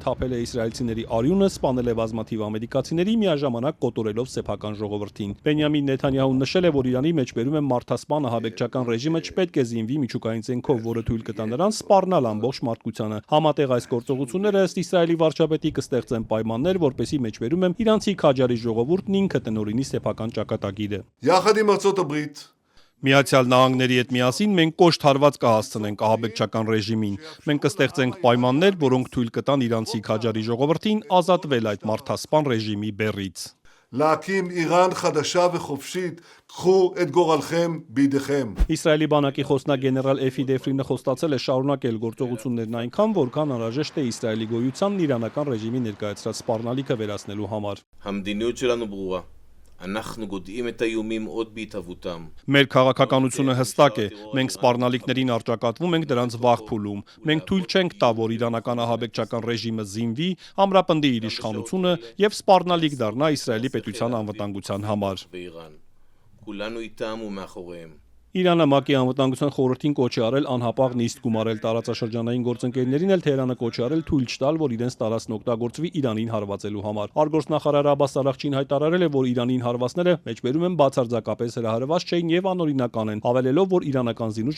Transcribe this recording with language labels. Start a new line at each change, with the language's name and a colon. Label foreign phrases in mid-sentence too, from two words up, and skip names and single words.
Armenian: թափել է իսրայելցիների արյունը, սպանել է բազմաթիվ ամերիկացիների, միաժամանակ կոտորելով սեփական ժողովրդին։ Բենյամին Նեթանյահուն նշել է, որ Իրանի մեջբերում է մարդասպան ահաբեկչական ռեժիմը չպետք է զինվի միջուկային զենքով, որը թույլ կտա նրան սպառնալ ամբողջ մարդկությանը։ Համատեղ այս գործողությունները ըստ Իսրայելի վարչապետի կստեղծեն պայմաններ, որպեսզի մեջբերում են իրանցի քաջարի ժողովուրդն ինքը տնօրինի սեփական ճակատագիրը։ Միացյալ Նահանգների հետ միասին մենք կոշտ հարված կհասցնենք ահաբեկչական ռեժիմին։ Մենք կստեղծենք պայմաններ, որոնք թույլ կտան իրանցի քաջարի ժողովրդին ազատվել այդ մարդասպան ռեժիմի բեռից։
Hebrew: להקים איראן חדשה וחופשית, קחו את גורלכם בידיכם.
Armenian: Իսրայելի բանակի խոսնակ գեներալ Էֆի Դեֆրինը խոստացել է շարունակել գործողություններն այնքան, որքան անհրաժեշտ է Իսրայելի գոյությանն իրանական ռեժիմի ներկայացրած սպառնալիքը վերացնելու համար։
Hebrew: המדיניות שלנו ברורה. אנחנו גודעים את האיומים עוד בהתהוותם.
Armenian: Մեր քաղաքականությունը հստակ է։ Մենք սպառնալիքներին արճակատվում ենք դրանց վաղ փուլում։ Մենք թույլ չենք տա, որ իրանական ահաբեկչական ռեժիմը զինվի, ամրապնդի իր իշխանությունը եւ սպառնալիք դառնա Իսրայելի պետության անվտանգության համար։
Hebrew: באיראן. כולנו איתם ומאחוריהם.
Armenian: Իրանը ՄԱԿ-ի անվտանգության խորհրդին կոչ է արել անհապաղ նիստ գումարել տարածաշրջանային գործընկերներին, էլ Թեհրանը կոչ է արել թույլ չտալ, որ իրենց տարածքն օգտագործվի Իրանին հարվածելու համար։ Արտգործնախարար Աբբաս Արաղչին հայտարարել է, որ Իրանին հարվածները մեջբերում են բացարձակապես հրահրված չէին եւ անօրինական են, հավելելով, որ իրանական զինուժը